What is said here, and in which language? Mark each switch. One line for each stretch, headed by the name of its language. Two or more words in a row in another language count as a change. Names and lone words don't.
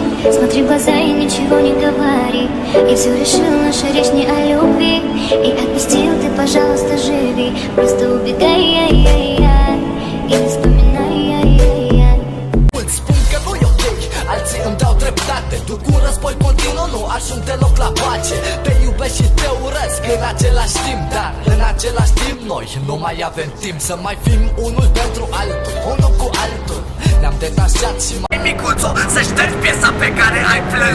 Russian: Смотри в глаза и ничего не говори. Я все решил, наша речь не о любви. И отпустил, ты, пожалуйста, живи. Просто убегай, и не вспоминай.
Romanian: Mulți spun că nu e ok, alții îmi dau dreptate. Duc un război continuu, nu ajung deloc la pace. Te iubesc și te urăsc în același timp, dar în același timp noi nu mai avem timp să mai fim unul pentru altul, unul cu altul. Ne-am detașat și mai micuțo, să ștergi piesa pe care ai plâns.